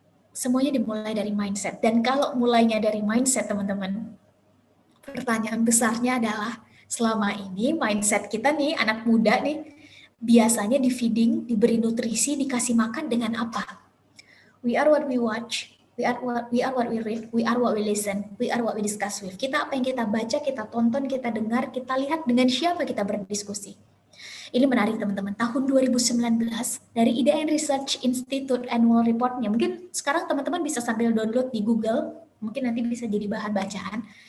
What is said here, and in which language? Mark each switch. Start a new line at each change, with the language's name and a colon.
Indonesian: Semuanya dimulai dari mindset. Dan kalau mulainya dari mindset, teman-teman, pertanyaan besarnya adalah, selama ini mindset kita nih, anak muda nih, biasanya di feeding, diberi nutrisi, dikasih makan dengan apa?
English: We are what we watch, we are what we read, we are what we listen, we are what we discuss with.
Indonesian: Kita apa yang kita baca, kita tonton, kita dengar, kita lihat, dengan siapa kita berdiskusi. Ini menarik teman-teman, tahun 2019 dari IDN Research Institute Annual Report-nya, mungkin sekarang teman-teman bisa sambil download di Google, mungkin nanti bisa jadi bahan bacaan.